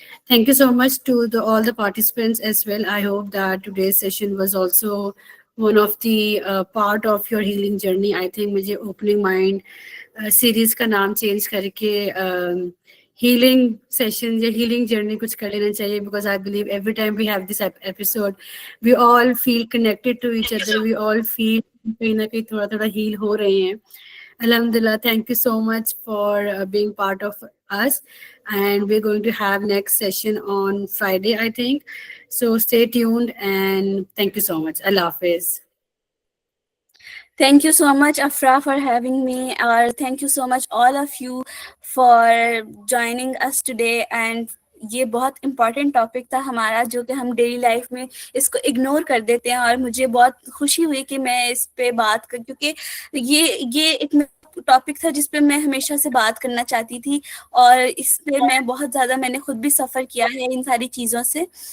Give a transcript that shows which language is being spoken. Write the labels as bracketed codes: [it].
[en] Thank you so much to all the participants as well. I hope that today's session was also one of the part of your healing journey. I think [hi] मुझे [en] opening mind series [hi] का नाम [en] change [hi] करके [en] healing sessions [hi] या [en] healing journey [hi] कुछ कर लेना चाहिए, [en] because I believe every time we have this episode, we all feel connected to each other. We all feel [hi] कहीं ना कहीं थोड़ा heal हो रहे हैं. [en] Alhamdulillah, thank you so much for being part of us. And we're going to have next session on Friday, I think. So stay tuned and thank you so much. Allah Hafiz. Thank you so much, Afra, for having me. Or thank you so much, all of you, for joining us today. [hi] And ये बहुत important topic था हमारा, जो कि हम daily life में इसको ignore कर देते हैं. और मुझे बहुत खुशी हुई कि मैं इस पे बात कर, क्योंकि ये एक टॉपिक था जिस पे मैं हमेशा से बात करना चाहती थी, और इस पे मैं बहुत ज़्यादा मैंने खुद भी सफ़र किया है इन सारी चीज़ों से.